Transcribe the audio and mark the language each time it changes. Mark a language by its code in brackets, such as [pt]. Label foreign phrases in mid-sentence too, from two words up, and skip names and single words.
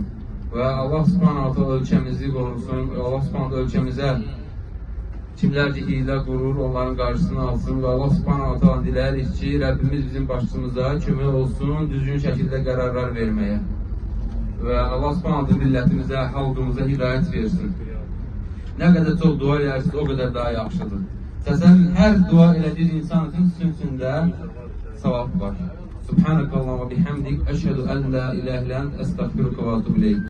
[az] Ve Allah subhanahu ölkəmizi qorusun, Allah subhanahu ölkəmizə kimlərcə hilə qurur, onların qarşısını alsın və Allah subhanahu dilərik ki, Rəbbimiz bizim başımıza kömək olsun, düzgün şəkildə qərarlar verməyə. Və Allah subhanahu millətimizə, xalqımıza hidayət versin. Nə qədər çox dua elərsiniz, o qədər daha yaxşıdır. Səsən hər dua elədiğiniz insan üçün üstündə savab var. [ar] سبحانك اللهم وبحمدك, أشهد أن لا إله إلا أنت أستغفرك وأتوب إليك.